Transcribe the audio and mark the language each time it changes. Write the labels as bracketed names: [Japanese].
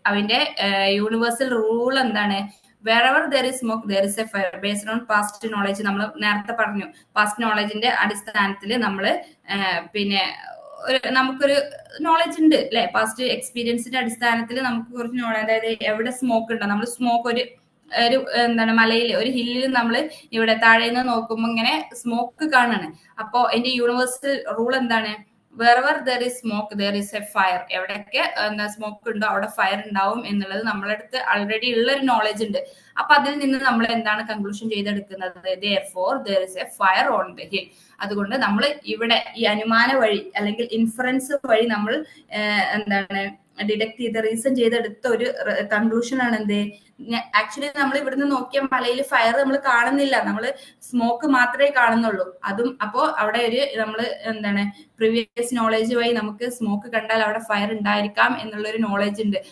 [Malayalam] അതിന്റെ universal rule എന്താണ്, [English] wherever there is smoke there is a fire based on past knowledge. [Malayalam] നമ്മൾ നേരത്തെ പറഞ്ഞു, പാസ്റ്റ് നോളജിന്റെ അടിസ്ഥാനത്തിൽ നമ്മൾ പിന്നെ നമുക്കൊരു നോളജ് ഉണ്ട് അല്ലെ, പാസ്റ്റ് എക്സ്പീരിയൻസിന്റെ അടിസ്ഥാനത്തിൽ നമുക്ക് കുറച്ച് നോളജ്, അതായത് എവിടെ സ്മോക്ക് ഉണ്ടോ, നമ്മൾ സ്മോക്ക് ഒരു എന്താണ് മലയിൽ ഒരു ഹില്ലിൽ നമ്മൾ ഇവിടെ താഴെ നിന്ന് നോക്കുമ്പോൾ ഇങ്ങനെ സ്മോക്ക് കാണാണ്. അപ്പോ അതിന്റെ യൂണിവേഴ്സൽ റൂൾ എന്താണ്? [English] wherever there is smoke there is a fire. [Malayalam] എവിടെയൊക്കെ സ്മോക്ക് ഉണ്ടോ അവിടെ ഫയർ ഉണ്ടാവും എന്നുള്ളത് നമ്മളെ അടുത്ത് ആൾറെഡി ഉള്ള ഒരു നോളജ് ഉണ്ട്. അപ്പൊ അതിൽ നിന്ന് നമ്മൾ എന്താണ് കൺക്ലൂഷൻ ചെയ്തെടുക്കുന്നത്? [English] therefore there is a fire on the hill. [Malayalam] അതുകൊണ്ട് നമ്മൾ ഇവിടെ ഈ അനുമാന വഴി അല്ലെങ്കിൽ ഇൻഫറൻസ് വഴി നമ്മൾ എന്താണ് ഡിഡക്ട് ചെയ്ത് റീസൺ ചെയ്തെടുത്ത ഒരു കൺക്ലൂഷൻ ആണ് എന്ത്? ആക്ച്വലി നമ്മൾ ഇവിടുന്ന് നോക്കിയ മലയിൽ ഫയർ നമ്മൾ കാണുന്നില്ല, നമ്മൾ സ്മോക്ക് മാത്രമേ കാണുന്നുള്ളൂ. അതും അപ്പോ അവിടെ ഒരു നമ്മൾ എന്താണ് പ്രീവിയസ് നോളജ് വഴി നമുക്ക് സ്മോക്ക് കണ്ടാൽ അവിടെ ഫയർ ഉണ്ടായിരിക്കാം എന്നുള്ള ഒരു നോളജ് ഉണ്ട്.